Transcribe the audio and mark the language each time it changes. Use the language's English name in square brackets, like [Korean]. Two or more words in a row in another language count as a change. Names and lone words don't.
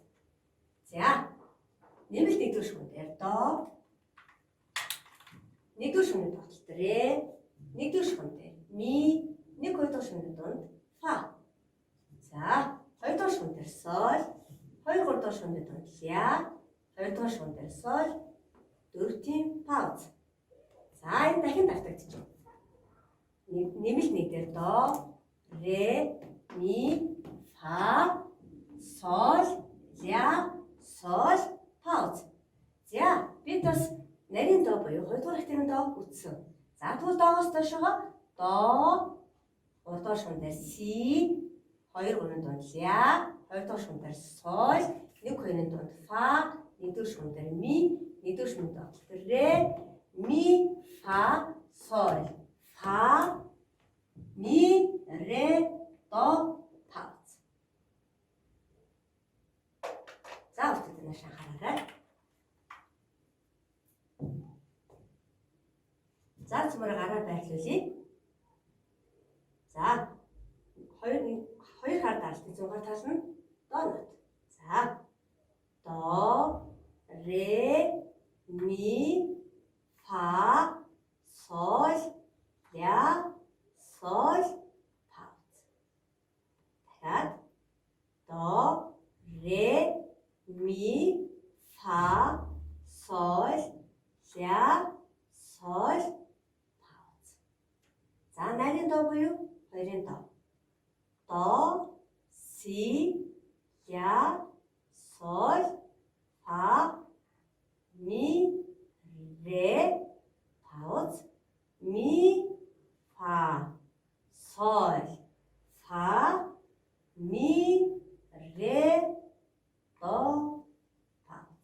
[Mongolian] За нэмэлт 1 дугаар шугам дээр до, 1 дугаар шугамны тогтолт дээр ре, 1 дугаар шугам дээр ми, 1 2 дугаар шугамны дунд фа. За 2 дугаар шугам дээр соль, 2 3 дугаар шугамны дунд ля, 2 дугаар шугам дээр соль, 4-ийн пауз. За энэ дахин давтагдчих. Нэмэлт 1 дээр до, ре, ми, фа, соль, ля, соль, пауз. За бид бас нарийн до буюу 2 дугаар хэмжээний до үтсэн. За тэгвэл доогоос доошоо до, 3 дугаар шугам дээр си, 2 3-ын дунд ля, 2 дугаар шугам дээр соль, 1 2-ын дунд фа, 1 дугаар шугам дээр ми, 1 дугаар шугам дээр ре, ми, фа, соль, фа, ми, ре, до, пауз. За бүгд нааш анхаараарай. За цөмөр гараа байрлуулъя. За 2 хар даалт 100-аар тал нь до нот. За до, ре, ми, фа, соль, ля, соль, пауз. Дахиад до, ре, ми, фа, соль, ля, соль, пауз. За нарийн до буюу 2-ын до. До, си, ля, соль, фа, ми, ре, пауз, ми, фа, соль, фа, ми, ре, до, пауз.